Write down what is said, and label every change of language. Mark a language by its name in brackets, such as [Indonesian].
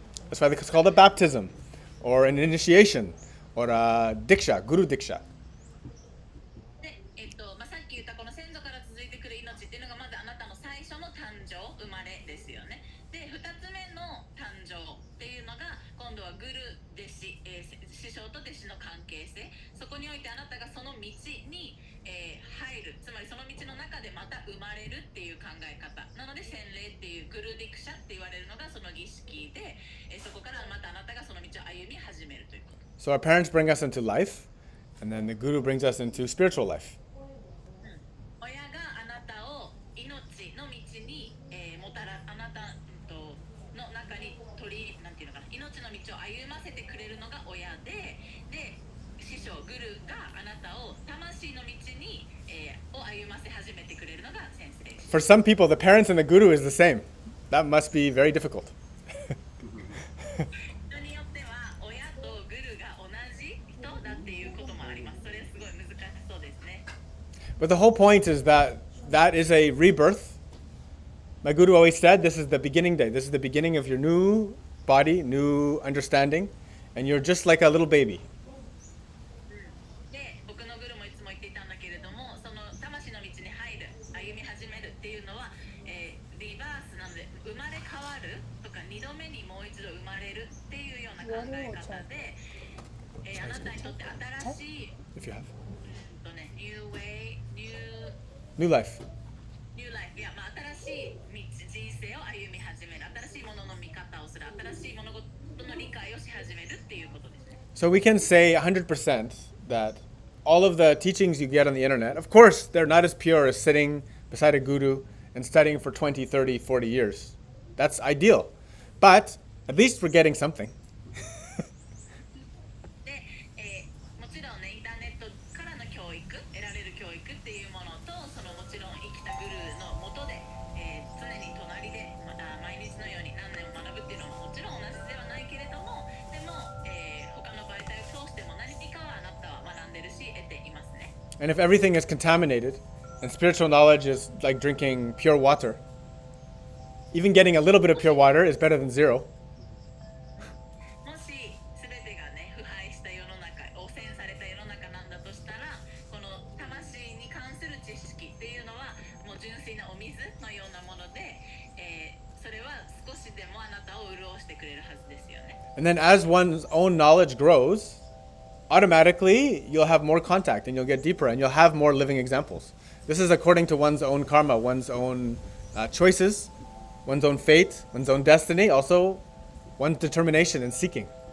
[English] That's why it's called a baptism, or an initiation, or a diksha, guru diksha. [Japanese] で、さっき言ったこの先祖から続いてくる命っていうのがまずあなたの最初の誕生、生まれですよね。で、2つ目の誕生っていうのが今度はグル弟子、師匠と弟子の関係性。そこにおいてあなたがその道に、入る、つまりその道の中でまた生まれるっていう考え方なので、洗礼っていうグルディクシャって言われるのがその儀式で、そこからまたあなたがその道を歩み始めるということ。 [English] So our parents bring us into life, and then the guru brings us into spiritual life. [Japanese] 親があなたを命の道に、あなたの中になんていうのかな、命の道を歩ませてくれるのが親で、師匠グルがあなたを魂の道に、を歩ませ始めてくれるのが先生。 [English] For some people, the parents and the guru is the same. That must be very difficult. [Japanese] 人によっては親とグルが同じ人だっていうこともあります。それはすごい難しそうですね。 [English] But the whole point is that that is a rebirth. My guru always said, this is the beginning day. This is the beginning of your new body, new understanding, and you're just like a little baby. [Japanese] で、僕のグルもいつも言っていたんだけれども、その魂の道に入る、歩み始めるっていうのは、リバースなので生まれ変わるとか2度目にもう一度生まれるっていうような考え方で、あなたにとって新しい [English] If you have. New way, New life. new life、 [Japanese] いや、新しい人生を歩み始める、新しいものの見方をする、新しい物事の理解をし始めるっていうことですね。 [English] So we can say 100% that all of the teachings you get on the internet, of course, they're not as pure as sitting beside a guru and studying for 20, 30, 40 years. That's ideal. But at least we're getting something. [Japanese] で、もちろんね、インターネットからの教育、得られる教育っていうものと、そのもちろん生きたグルーの下で、常に隣で、毎日のように何年も学ぶっていうのはもちろん同じではないけれども、でも、他の媒体を通しても何かはあなたは学んでるし、得ていますね。 [English] And if everything is contaminated and spiritual knowledge is like drinking pure water, even getting a little bit of pure water is better than zero. [Japanese] もし全てがね、腐敗した世の中、汚染された世の中なんだとしたら、この魂に関する知識っていうのはもう純粋なお水のようなもので、それは少しでもあなたを潤してくれるはずですよね。 [English] And then as one's own knowledge grows, automatically you'll have more contact and you'll get deeper and you'll have more living examples. This is according to one's own karma, one's own choices, one's own fate, one's own destiny, also one's determination in seeking.